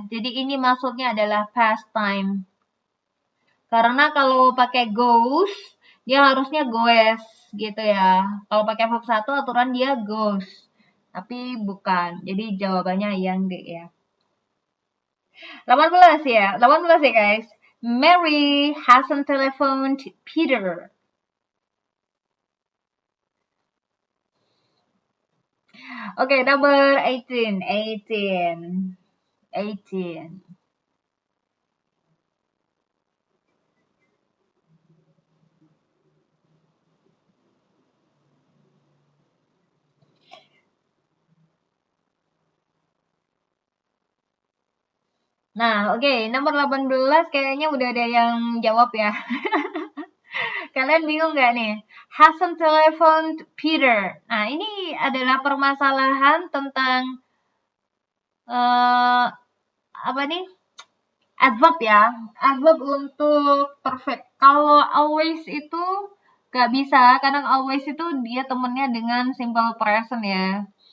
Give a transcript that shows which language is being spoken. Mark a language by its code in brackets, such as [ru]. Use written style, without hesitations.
[id] Jadi ini maksudnya adalah past time. Karena kalau pakai goes, dia harusnya goes gitu ya. Kalau pakai verb 1 aturan dia goes. Tapi bukan. Jadi jawabannya yang D ya. 18 ya. 18 ya guys. [en] Mary hasn't telephoned Peter. Okay, number 18. 18. 18. [id] Nah, oke, nomor 18 kayaknya udah ada yang jawab ya. Kalian bingung nggak nih? [en] Hasn't telephoned Peter. [id] Nah, ini adalah permasalahan tentang apa nih? Adverb ya. Adverb untuk perfect. Kalau always itu Gak bisa, kadang always itu dia temennya dengan simple present ya.